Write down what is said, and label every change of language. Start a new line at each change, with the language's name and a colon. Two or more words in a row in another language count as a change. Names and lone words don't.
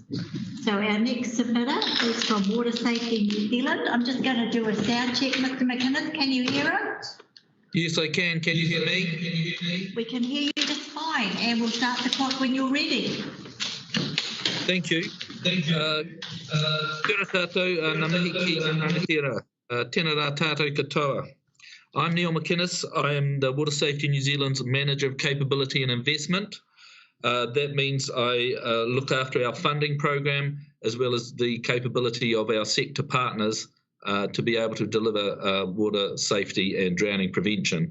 English: So our next submitter is from Water Safety New Zealand. I'm just going to do a sound check, Mr. McInnes. Can you hear it? Yes, I can. Can you hear me? We can hear you just fine, and we'll start the clock when you're ready. Thank you.
Māori: Tēnā tātou, ngā mihi ki ngā rangatira. Tēnā rā tātou katoa.
English: I'm Neil McInnes. I am the Water Safety New Zealand's Manager of Capability and Investment. That means I look after our funding program as well as the capability of our sector partners to be able to deliver water safety and drowning prevention.